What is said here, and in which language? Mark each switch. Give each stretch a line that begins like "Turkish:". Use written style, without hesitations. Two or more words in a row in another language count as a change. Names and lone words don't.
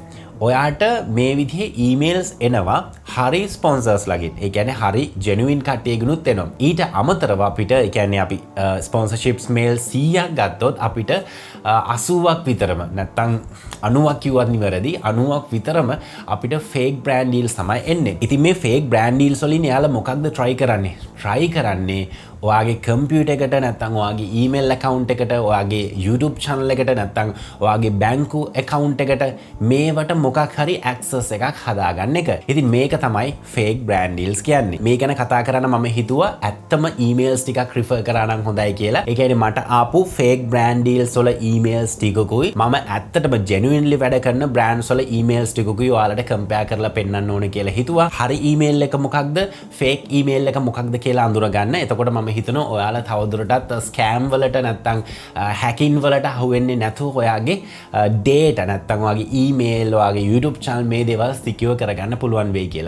Sinhala: ඔයාට මේ විදිහේ ඊමේල්ස් එනවා හරි ස්පොන්සර්ස් ලගින්. ඒ කියන්නේ හරි ජෙනුයින් කට්ටියගෙනුත් එනවා. ඊට අමතරව අපිට ඒ කියන්නේ අපි
English: sponsorships mail
Sinhala: 100ක් ගත්තොත් අපිට 80ක් විතරම නැත්තම් 90ක් කිව්වත් නිවැරදි 90ක් විතරම අපිට
English: fake brand deals
Sinhala: තමයි එන්නේ. ඉතින් මේ
English: fake brand deals
Sinhala: වලින් එයාලා මොකක්ද try කරන්නේ? try කරන්නේ ඔයාගේ කම්පියුටර් එකට නැත්නම් ඔයාගේ ඊමේල් account එකට, ඔයාගේ YouTube channel එකට නැත්නම් ඔයාගේ බැංකු account එකට මේවට මොකක් හරි access එකක් හදාගන්න එක. ඉතින් මේක තමයි
English: fake brand deals
Sinhala: කියන්නේ. මේ ගැන කතා කරන්න මම හිතුවා ඇත්තම emails ටිකක් refer කරා නම් හොඳයි කියලා. ඒ කියන්නේ මට ආපු
English: fake brand deals
Sinhala: වල emails ටිකකුයි මම ඇත්තටම genuinely වැඩ කරන brands වල emails ටිකකුයි ඔයාලට compare කරලා පෙන්නන්න ඕනේ කියලා හිතුවා. හරි email එක මොකක්ද?
English: fake email
Sinhala: එක මොකක්ද කියලා අඳුරගන්න. එතකොට මම හිතනවා ඔයාලා තවදුරටත් ස්කෑම් වලට නැත්තම් හැකින් වලට අහු වෙන්නේ නැතුව ඔයාගේ data නැත්තම් ඔයාගේ email, ඔයාගේ YouTube channel මේ දේවල් secure කරගන්න පුළුවන් වෙයි කියලා.